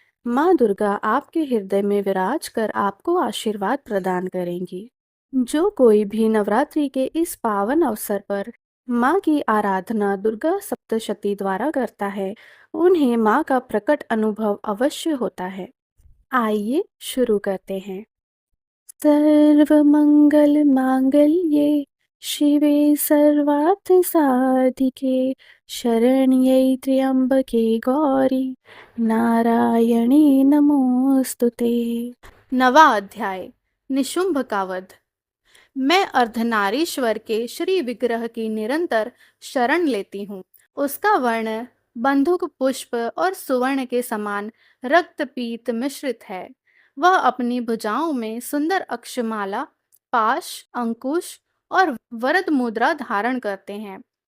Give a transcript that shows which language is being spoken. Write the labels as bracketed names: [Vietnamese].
[Hindi] माँ दुर्गा आपके हृदय में विराज कर आपको आशीर्वाद प्रदान करेंगी। जो कोई भी नवरात्रि के इस पावन अवसर पर माँ की आराधना दुर्गा सप्तशती द्वारा करता है, उन्हें माँ का प्रकट अनुभव अवश्य होता है। आइए शुरू करते हैं। [Sanskrit] सर्वमंगल मांगल्ये शिवे सर्वार्थ साधिके शरण्ये त्र्यंबके गौरी नारायणी नमोस्तुते। [Hindi] 9वां अध्याय निशुंभ का वध। मैं अर्धनारीश्वर के श्री विग्रह की निरंतर शरण लेती हूँ। उसका वर्ण बंदूक पुष्प और सुवर्ण के समान रक्तपीत मिश्रित है। वह अपनी भुजाओं में सुंदर अक्षमाला, पाश, अंकुश और वरद मुद्रा धारण करते हैं।